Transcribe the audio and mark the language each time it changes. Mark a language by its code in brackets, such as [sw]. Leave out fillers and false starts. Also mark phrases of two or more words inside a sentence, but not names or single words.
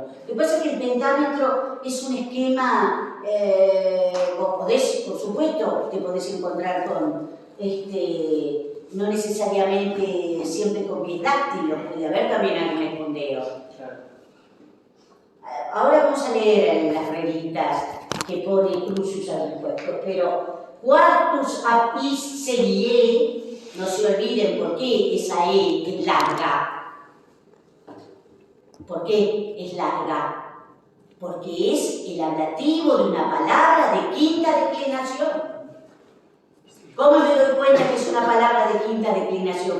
[es] Lo que pasa es que el pentámetro es un esquema, vos podés, por supuesto, te podés encontrar con, no necesariamente siempre con pies dáctilos, puede haber también algún espondeo. claro. Ahora vamos a leer las reglitas que pone Crucius al respecto, pero [la] quartus ab is serie, [es] no se olviden por qué esa E es larga. ¿Por qué es larga? Porque es el ablativo de una palabra de quinta declinación. ¿Cómo me doy cuenta que es una palabra de quinta declinación?